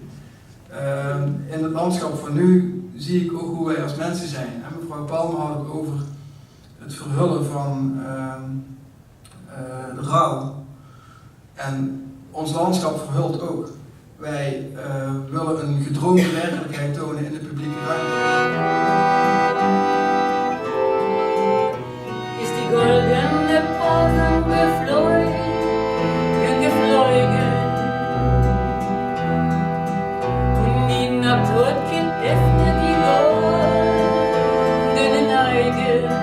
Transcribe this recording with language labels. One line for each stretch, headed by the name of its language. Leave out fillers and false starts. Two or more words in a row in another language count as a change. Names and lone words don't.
Dutch: In het landschap van nu zie ik ook hoe wij als mensen zijn. En mevrouw Palme had het over het verhullen van de rouw. En ons landschap verhult ook. Wij willen een gedroomde werkelijkheid tonen in de publieke ruimte.
German: Ist die goldene Pausen geflogen, und die Naturkind öffnet die goldenen Augen.